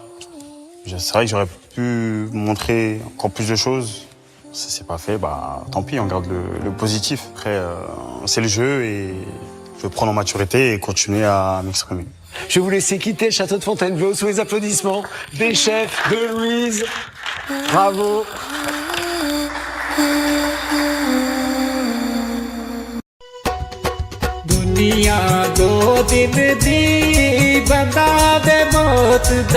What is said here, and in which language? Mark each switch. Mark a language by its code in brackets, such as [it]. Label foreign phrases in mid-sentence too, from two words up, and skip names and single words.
[fr] C'est vrai que j'aurais pu montrer encore plus de choses. Ça s'est pas fait, bah tant pis, on garde le positif. Après, c'est le jeu et je vais prendre en maturité et continuer à m'exprimer. Je vais vous laisser quitter le château de Fontainebleau sous les applaudissements des chefs de Louise. Bravo. [pa] ਦੁਨੀਆ ਦੋ ਦਿਨ ਦੀ ਬੰਦਾ ਦੇ ਮੌਤ ਦਾ